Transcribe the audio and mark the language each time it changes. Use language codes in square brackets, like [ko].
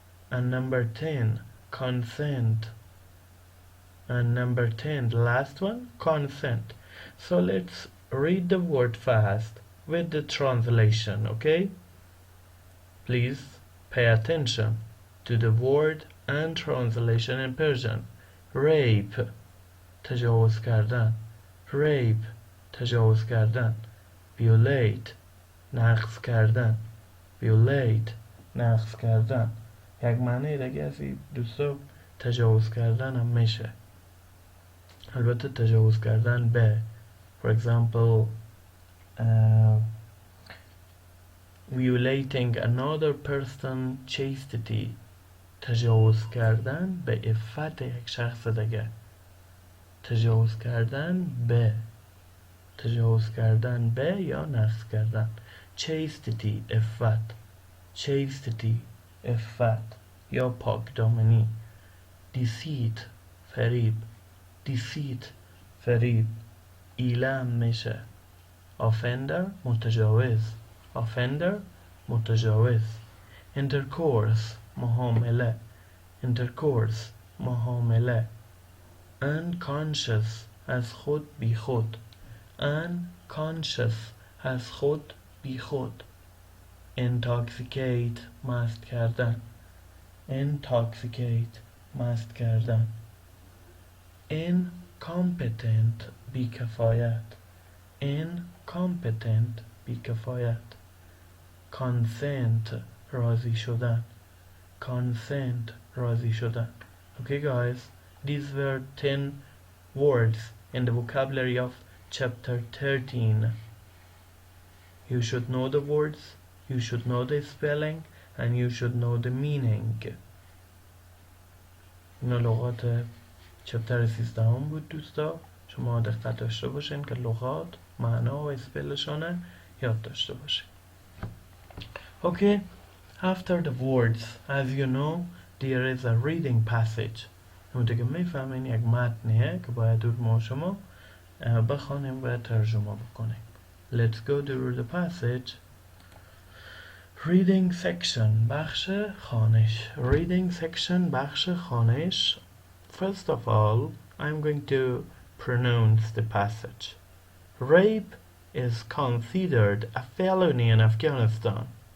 [en] And number 10, consent. And number 10, the last one, consent. So let's read the word fast with the translation, okay? Please pay attention to the word and translation in Persian. [fa] rape تجاوز کردن. rape تجاوز کردن. violate نقض کردن. violate نقض کردن. یک معنی دیگه از این دوستا تجاوز کردن هم میشه. البته تجاوز کردن به [en] for example violating another person chastity [fa] تجاوز کردن به عفت یک شخص دیگه. تجاوز کردن به یا نقض کردن. chastity عفت. chastity عفت یا پاکدامنی. deceit فریب. deceit فریب. ایله میشه. offender متجاوز. offender متجاوز. intercourse معامله. intercourse معامله. unconscious از خود بی خود. unconscious از خود بی خود. intoxicate مست کردن. intoxicate مست کردن. incompetent بیکفایت. incompetent بیکفایت. consent راضی شدن. consent راضی شدن. [en] Okay guys, these were 10 words in the vocabulary of chapter 13. You should know the words, you should know the spelling, and you should know the meaning. [fa] اینا لغات چپتر 13 بود دوستا. شما دقت داشته باشین که لغات معنا و اسپلشانه یاد داشته باشین. [en] Okay, after the words, as you know, there is a reading passage. [fa] همونطور که میفهمین یک متنیه که باید ما شما بخوانیم و ترجمه بکنیم. [en] Let's go through the passage. Reading section [fa] بخش خوانش. [en] Reading section [fa] بخش خوانش. [en] First of all, I'm going to pronounce the passage. Rape is considered a felony in Afghanistan.